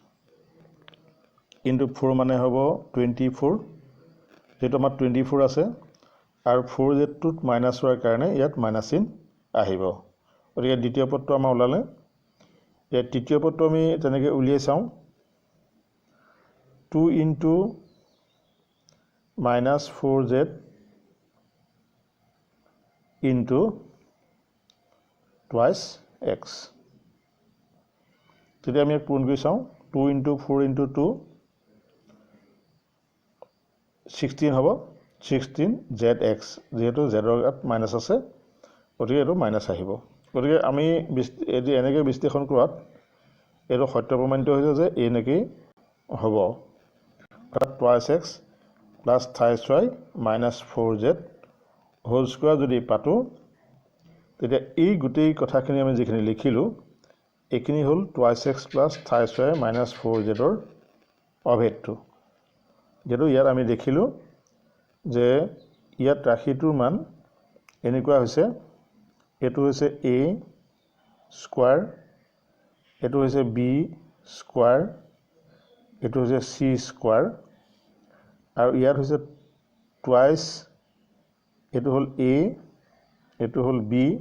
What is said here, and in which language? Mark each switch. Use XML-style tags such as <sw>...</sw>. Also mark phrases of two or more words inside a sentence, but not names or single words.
<as>into 4 মানে হ'ব 24 যেটো আমাৰ 24 আছে আৰু 4z-টোত মাইনাছ হোৱাৰ কাৰণে ইয়াত মাইনাছ চিন আহিব গতিকে দ্বিতীয় পদটো আমাৰ ওলালে ইয়াত তৃতীয় পদটো আমি তেনেকৈ উলিয়াই চাওঁ</as> <en>2 into -4z into twice x</en> <as>তেতিয়া আমি পূৰণ কৰি চাওঁ 2 into 4 into 2 16 হ'ব 16zx যেহেতু zৰ গাত মাইনাছ আছে গতিকে এইটো মাইনাছ আহিব গতিকে আমি এনেকৈ বিশ্লেষণ কৰাত এইটো সত্য প্ৰমাণিত হৈছে যে এনেকৈ হ'ব</as> <en>twice x plus twice y minus 4z whole square</en> <as>যদি পাতোঁ তেতিয়া এই গোটেই কথাখিনি আমি যিখিনি লিখিলোঁ এইখিনি হ'ল</as> <en>twice x plus twice y minus 4zৰ</en> <as>অভেদটো যেটো ইয়াত আমি দেখিলোঁ যে ইয়াত ৰাশিটোৰ মান এনেকুৱা হৈছে এটো হৈছে a স্কোৱাৰ এটো হৈছে b স্কোৱাৰ এটো হৈছে c স্কোৱাৰ আৰু ইয়াত হৈছে twice এটো হ'ল a এটো হ'ল b</as>